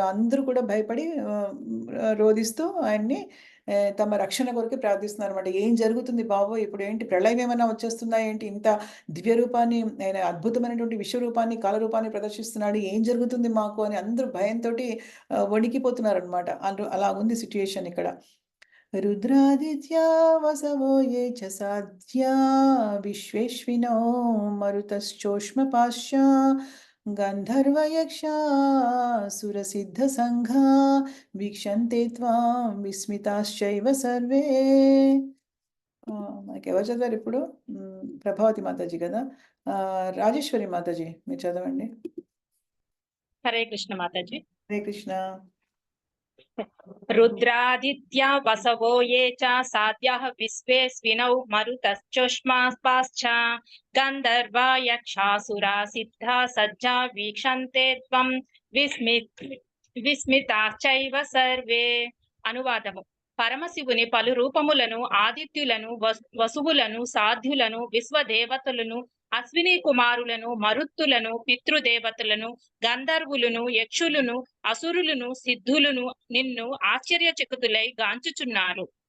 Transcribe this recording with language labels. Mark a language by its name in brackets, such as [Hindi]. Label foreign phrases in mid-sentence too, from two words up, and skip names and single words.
[Telugu] అందరూ కూడా భయపడి రోదిస్తూ ఆయన్ని తమ రక్షణ కొరకు ప్రార్థిస్తున్నారనమాట. ఏం జరుగుతుంది బాబోయ్! ఇప్పుడేంటి ప్రళయం ఏమన్నా వచ్చేస్తుందా ఏంటి? ఇంత దివ్య రూపాన్ని, ఆయన అద్భుతమైనటువంటి విశ్వరూపాన్ని, కాలరూపాన్ని ప్రదర్శిస్తున్నాడు. ఏం జరుగుతుంది మాకు అని అందరూ భయంతోటి వణికిపోతున్నారనమాట. అలా ఉంది సిట్యుయేషన్ ఇక్కడ. [Sanskrit] रुद्रादित्या वसवो ये च साध्या विश्वेश्विनो मरुतश्चोष्मपाश्चा गन्धर्वयक्षासुरसिद्धसङ्घा వీక్షంతే త్వాం విస్మితాశ్చైవ సర్వే. [Telugu] మనకెవరు చదివారు ఇప్పుడు? ప్రభావతి మాతాజీ కదా. రాజేశ్వరి మాతాజీ మీరు చదవండి. [Sanskrit] హరే కృష్ణ మాతాజీ. హరే కృష్ణ. रुद्रादित्या वसवो ये च साध्याः विश्वेस्विनौ मरुतश्चोष्मापाश्च गन्धर्वा यक्षासुरा सिद्धा सज्जा वीक्षन्ते त्वं విస్మితాశ్చైవ సర్వే. [Telugu] అనువాదము: పరమశివుని పలు రూపములను, ఆదిత్యులను, వసువులను, సాధ్యులను, విశ్వదేవతలను, అశ్విని కుమారులను, మరుత్తులను, పితృదేవతలను, గంధర్వులను, యక్షులను, అసురులను, సిద్ధులను నిన్ను ఆశ్చర్యచకితులై గాంచుచున్నారు.